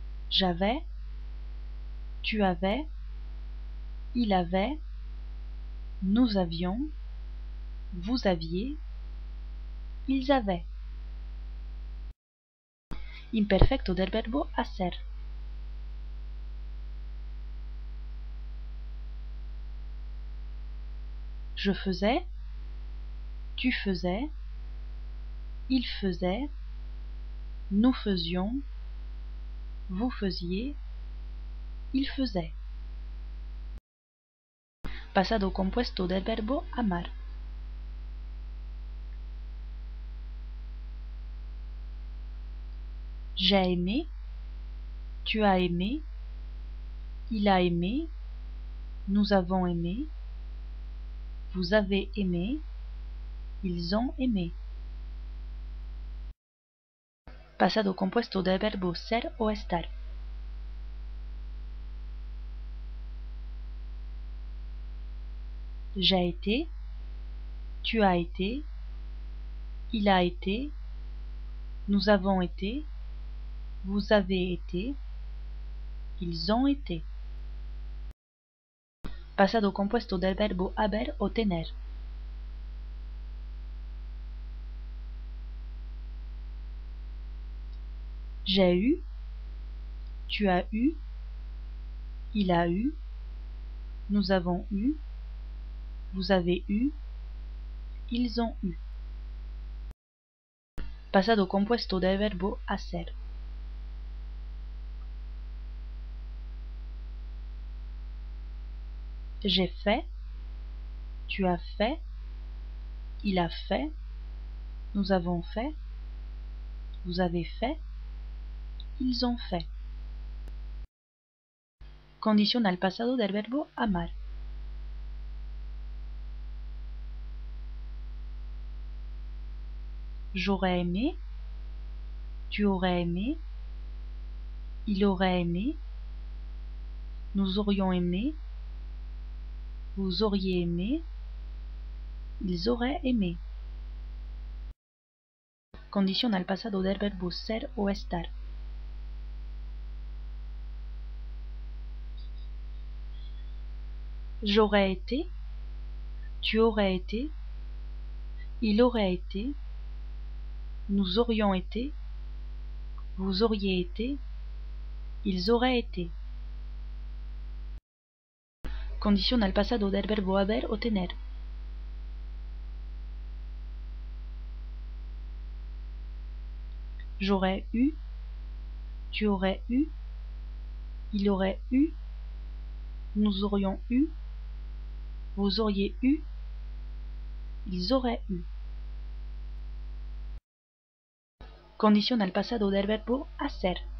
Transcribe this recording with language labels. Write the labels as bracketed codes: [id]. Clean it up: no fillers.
[fr] J'avais, tu avais, il avait, nous avions, vous aviez, ils avaient. [es] Imperfecto del verbo hacer. [fr] Je faisais, tu faisais, il faisait, nous faisions, vous faisiez, il faisait. [es] Pasado compuesto del verbo amar. [fr] J'ai aimé, tu as aimé, il a aimé, nous avons aimé, vous avez aimé, ils ont aimé. [es] Pasado compuesto del verbo ser o estar. [fr] J'ai été, tu as été, il a été, nous avons été, vous avez été, ils ont été. [es] Pasado compuesto del verbo haber o tener. [fr] J'ai eu, tu as eu, il a eu, nous avons eu, vous avez eu, ils ont eu. [es] Pasado compuesto del verbo hacer. [fr] J'ai fait, tu as fait, il a fait, nous avons fait, vous avez fait, ils ont fait. [es] Condición al pasado del verbo amar. [fr] J'aurais aimé, tu aurais aimé, il aurait aimé, nous aurions aimé, vous auriez aimé, ils auraient aimé. [es] Condición al pasado del verbo ser o estar. [fr] J'aurais été, tu aurais été, il aurait été, nous aurions été, vous auriez été, ils auraient été. [es] Condición al pasado del verbo haber o tener. [fr] J'aurais eu, tu aurais eu, il aurait eu, nous aurions eu, vous auriez eu, ils auraient eu. [es] Condición al pasado del verbo hacer.